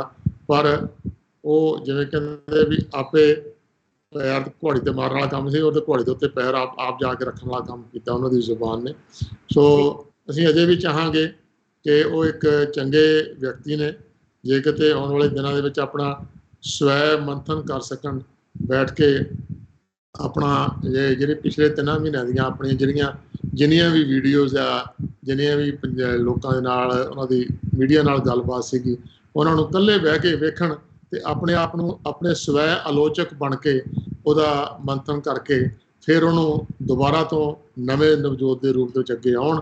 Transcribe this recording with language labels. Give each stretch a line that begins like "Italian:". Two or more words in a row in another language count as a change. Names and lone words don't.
Punjabi: ਪਰ ਉਹ ਜਿਵੇਂ ਕਹਿੰਦੇ ਵੀ ਆਪੇ ਪੈਰ ਘੋੜੀ ਤੇ ਮਾਰਨ ਵਾਲਾ ਕੰਮ ਸੀ, ਉਹਦੇ ਘੋੜੇ ਦੇ ਉੱਤੇ ਪੈਰ ਆਪ ਜਾ ਕੇ ਰੱਖਣ ਵਾਲਾ ਕੰਮ ਕੀਤਾ ਉਹਨਾਂ ਦੀ ਜ਼ੁਬਾਨ ਨੇ। ਸੋ ਅਸੀਂ ਅਜੇ ਵੀ ਚਾਹਾਂਗੇ ਕਿ ਉਹ ਇੱਕ ਚੰਗੇ ਵਿਅਕਤੀ ਨੇ। ਜੇ ਕਿਤੇ ਆਉਣ ਵਾਲੇ ਦਿਨਾਂ ਦੇ ਵਿੱਚ ਆਪਣਾ ਸਵੈ ਮੰਥਨ ਕਰ ਸਕਣ, ਬੈਠ ਕੇ ਆਪਣਾ ਜਿਹੜੇ ਪਿਛਲੇ 3 ਮਹੀਨਿਆਂ ਦੀਆਂ ਆਪਣੀਆਂ ਜਿੰਨੀਆਂ ਵੀ ਵੀਡੀਓਜ਼ ਆ, ਜਿੰਨੀਆਂ ਵੀ ਲੋਕਾਂ ਦੇ ਨਾਲ ਉਹਨਾਂ ਦੀ ਮੀਡੀਆ ਨਾਲ ਗੱਲਬਾਤ ਸੀਗੀ, ਉਹਨਾਂ ਨੂੰ ਇਕੱਲੇ ਬਹਿ ਕੇ ਵੇਖਣ ਤੇ ਆਪਣੇ ਆਪ ਨੂੰ ਆਪਣੇ ਸਵੈ ਆਲੋਚਕ ਬਣ ਕੇ ਉਹਦਾ ਮੰਥਨ ਕਰਕੇ ਫਿਰ ਉਹਨੂੰ ਦੁਬਾਰਾ ਤੋਂ ਨਵੇਂ ਨਵਜੋਤ ਦੇ ਰੂਪ ਦੇ ਵਿੱਚ ਅੱਗੇ ਆਉਣ।